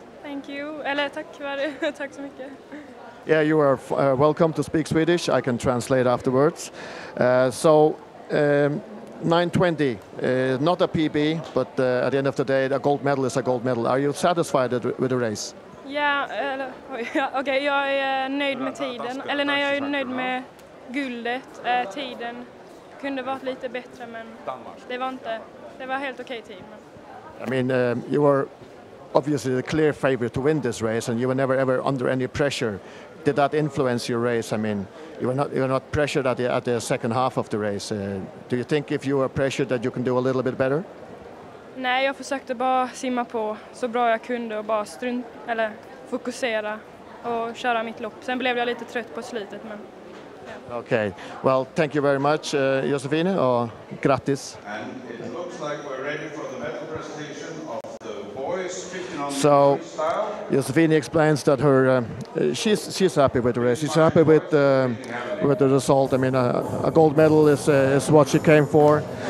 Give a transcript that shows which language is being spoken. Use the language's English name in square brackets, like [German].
[English] Thank you. [Swedish] Eller tack tack så mycket. [English] Yeah, you are welcome to speak Swedish. I can translate afterwards. So 9:20, not a PB, but at the end of the day, a gold medal is a gold medal. Are you satisfied with the race? [Swedish] Ja, okej, jag är nöjd med tiden. Eller nej, jag är nöjd med guldet. Tiden kunde varit lite bättre, men det var helt okej tid. [English] I mean, you were obviously the clear favorite to win this race, and you were never ever under any pressure. Did that influence your race? I mean, you were not pressured at the second half of the race. Do you think if you were pressured that you can do a little bit better? [Swedish] Nej, jag försökte bara simma på så bra jag kunde och bara fokusera och köra mitt lopp. Sen blev jag lite trött på slutet, men ja. [English] Okay. Well, thank you very much, Josefine, [Swedish] och grattis. [English] And it looks like we're ready for the medal presentation of the boys 1500 So, freestyle. Josefine explains that her she's happy with the race. She's happy with the result. I mean, a gold medal is what she came for.